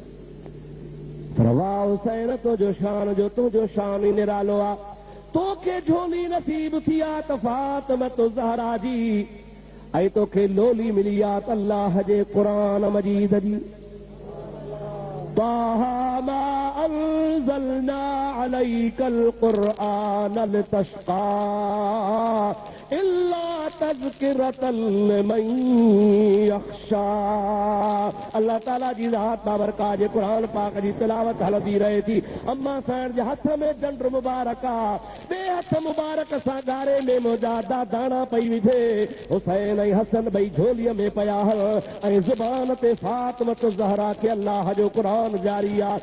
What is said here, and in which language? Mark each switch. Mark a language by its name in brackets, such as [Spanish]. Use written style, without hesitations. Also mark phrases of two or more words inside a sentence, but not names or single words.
[Sindhi] पर वाह हुसैन, तुंहिंजो शान जो तुंहिंजो शान ई निरालो आहे। तोखे झोली नसीब थी आहे त फातिमत ज़हरा जी, ऐं तोखे लोली मिली आहे त अल्लाह जे क़ुरान मजीद जी। [Arabic] طه ما أنزلنا عليك القرآن لتشقى إلا تذكرة لمن يخشى. [Sindhi] अल्लाह ताला जी ज़ात बाबरका जे कुरान पाक जी तिलावत हलंदी रहे थी। अम्मा साईं जे हथ में जंड मुबारक आ, बे हथ मुबारक सां गारे में मुजादा दाना पई विझे। हुसैन ऐं हसन ॿई झोलीअ में पया हल ऐं ज़ुबान ते फातिमत ज़हरा खे अल्लाह जो क़ुरान जारी आ।